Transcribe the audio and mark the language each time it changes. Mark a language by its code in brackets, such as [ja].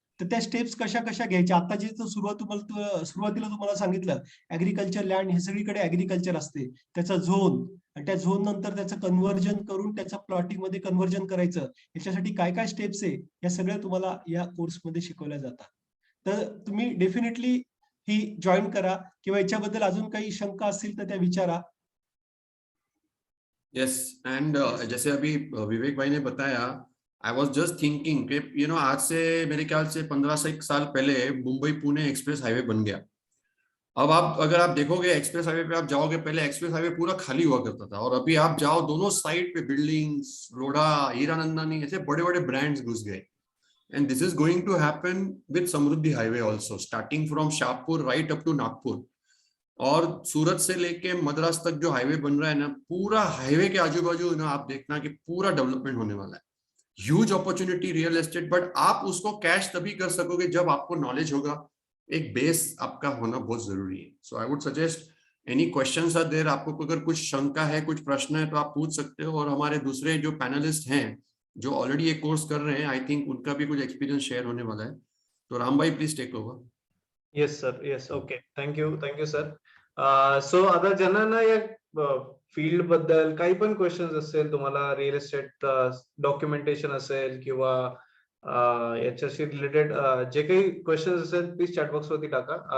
[mr] तर त्या स्टेप्स कशा कशा घ्यायच्या. आता जे सुरुवातीला तुम्हाला सांगितलं, ऍग्रिकल्चर लँड हे सगळीकडे ऍग्रिकल्चर असते, त्याचा झोन आणि त्या झोन नंतर त्याचं कन्व्हर्जन करून त्याच्या प्लॉटिंग मध्ये कन्व्हर्जन करायचं, याच्यासाठी काय काय स्टेप्स आहे या सगळ्या तुम्हाला या कोर्समध्ये शिकवल्या जातात. तर तुम्ही डेफिनेटली ही जॉईन करा, किंवा याच्याबद्दल अजून काही शंका असतील तर त्या विचारा. [hi] यस एंड जैसे अभी विवेक भाई ने बताया, [en] I was just thinking [hi] कि आज से मेरे ख्याल से 15 से एक साल पहले मुंबई पुणे एक्सप्रेस हाईवे बन गया. अब अगर आप देखोगे एक्सप्रेस हाईवे पे आप जाओगे, पहले एक्सप्रेस हाईवे पूरा खाली हुआ करता था, और अभी आप जाओ दोनों साइड पे बिल्डिंग्स, लोढ़ा, हीरानंदानी, ऐसे बड़े बड़े ब्रांड्स घुस गए. [en] And this is going to happen with Samruddhi Highway also, starting from Shahpur right up to Nagpur. [hi] और सूरत से लेके मद्रास तक जो हाईवे बन रहा है ना, पूरा हाईवे के आजू बाजू ना आप देखना कि पूरा डेवलपमेंट होने वाला है. [en] huge opportunity real estate, [hi] but आप उसको कैश तभी कर सकोगे जब आपको नॉलेज होगा, एक बेस आपका होना बहुत जरूरी है. [en] so I would suggest any questions are there, [hi] आपको अगर कुछ शंका है, कुछ प्रश्न है तो आप पूछ सकते हो. और हमारे दूसरे जो पैनलिस्ट हैं जो ऑलरेडी ये कोर्स कर रहे हैं, [en] I think [hi] उनका भी कुछ एक्सपीरियंस शेयर होने वाला है. तो राम भाई [en] Please take over. Yes sir, yes, okay, thank you sir. [mr] So आता ज्यांना या फील्ड बद्दल काही पण क्वेश्चन्स असेल तुम्हाला, रिअल एस्टेट डॉक्युमेंटेशन असेल किंवा याच्याशी रिलेटेड जे काही क्वेश्चन्स असेल प्लीज चॅटबॉक्स वरती टाका.